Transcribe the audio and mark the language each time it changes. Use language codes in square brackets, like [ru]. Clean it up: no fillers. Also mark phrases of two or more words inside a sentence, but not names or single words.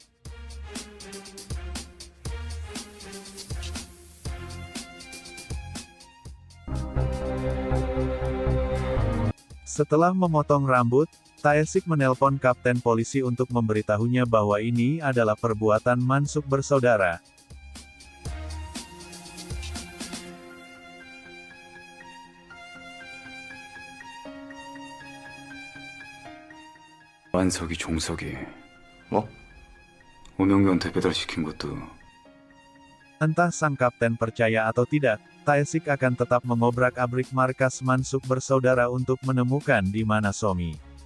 [id] Setelah memotong rambut, Taesik menelpon kapten polisi untuk memberitahunya bahwa ini adalah perbuatan Mansuk bersaudara. [ko] 만석이 종석이 뭐? 오명규한테 배달시킨 것도 [id] Entah sang kapten percaya atau tidak, Taesik akan tetap mengobrak-abrik markas Mansuk bersaudara untuk menemukan di mana Somi.